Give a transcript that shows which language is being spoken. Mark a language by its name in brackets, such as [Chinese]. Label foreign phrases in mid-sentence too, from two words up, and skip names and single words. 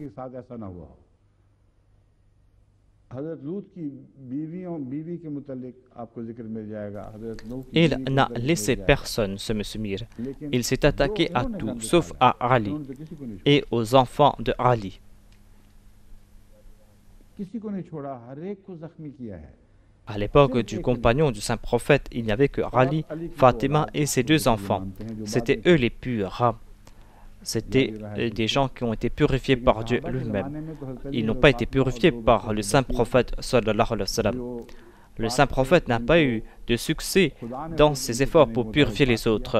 [French] Il n'a laissé personne, ce monsieur Mir. Il s'est attaqué à tout, sauf à Ali et aux enfants de Ali. [Urdu] کسی کو نہیں چھوڑا، ہر ایک کو زخمی کیا ہے. [French] À l'époque du compagnon du saint prophète, il n'y avait que Ali, Fatima et ses deux enfants. C'étaient eux les purs. C'était des gens qui ont été purifiés par Dieu lui-même. Ils n'ont pas été purifiés par le saint prophète [Arabic] صلى الله عليه وسلم. [French] Le saint prophète n'a pas eu de succès dans ses efforts pour purifier les autres.